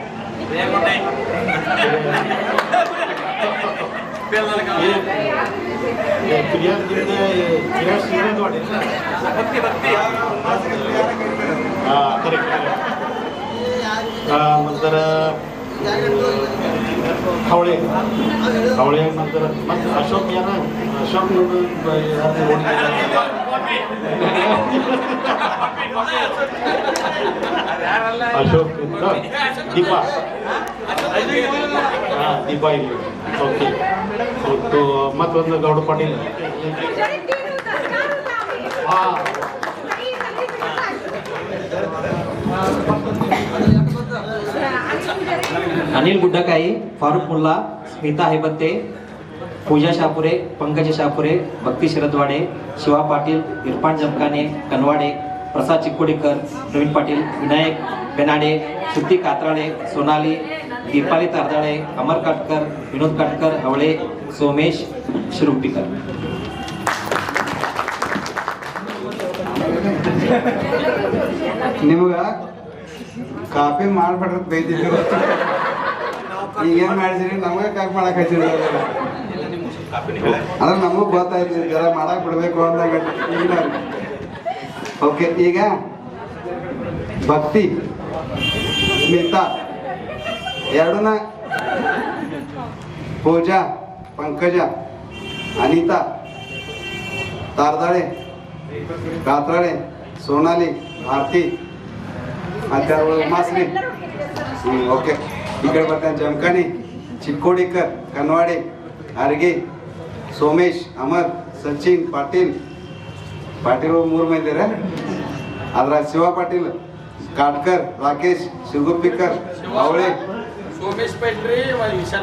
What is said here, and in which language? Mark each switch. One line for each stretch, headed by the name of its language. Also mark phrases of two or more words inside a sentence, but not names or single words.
Marathi: नंतर हवळे नंतर अशोक याना अशोक
Kannada: दीपा दीपा ಇಲ್ಲಿ. ಓಕೆ. ಮತ್ತು ಮತ್ತೊಂದು ಗೌಡ ಪಾಟೀಲ್.
Marathi: अनिल गुड्डाकाई, फारूक मुल्ला, स्मिता हैबत्ते, पूजा शापुरे, पंकज शापुरे, भक्ती शिरद्वाडे, शिवा पाटील, इरफान जमखाने, कनवाडे, प्रसाद चिक्कोडीकर, प्रवीण पाटील, विनायक बेनाडे, श्रुती कात्राळे, सोनाली, दीपाली तारदाळे, अमर काटकर, विनोद काटकर, हवळे, सोमेश शिरुप्पीकर.
Kannada: ನಿಮ್ಗೆ ಕಾಪಿ ಮಾಡ್ಬಿಟ್ರೆ ಬೈದಿದ್ರು. ಈಗೇನ್ ಮಾಡಿದ್ರಿ ನಮಗೆ ಕಾಪಿ ಮಾಡಕ್ ಹಚ್ಚಿದ್ರು ಅಂದ್ರೆ ನಮಗ್ ಗೊತ್ತಾಯ್ತು ಜರ ಮಾಡಕ್ ಬಿಡ್ಬೇಕು ಅಂದಾಗ ಈಗ ಓಕೆ. ಈಗ ಭಕ್ತಿ ಸ್ಮಿತಾ ಎರಡನ್ನ ಪೂಜಾ पंकज अनिता तारदाळे कात्राळे सोनाली भारती उमाश्री ओके इकडे ಬರ್ತಾನೆ ಜಮಖಾನಿ ಚಿಕ್ಕೋಡಿಕರ್ ಕನ್ವಾಡೆ ಅರ್ಗೆ ಸೋಮೇಶ್ ಅಮರ್ ಸಚಿನ್ ಪಾಟೀಲ್ ಪಾಟೀಲ್ 3 ಮಂದಿ ಇದ್ದಾರೆ ಅದರ ಶಿವ ಪಾಟೀಲ್ ಕಾಟ್ಕರ್ ರಾಕೇಶ್ ಶಿವಗುಪ್ಪಿಕರ್ ಅವಳೆ ಸೋಮೇಶ್ ಪೆಟ್ರಿ ವಿಶಾಲ್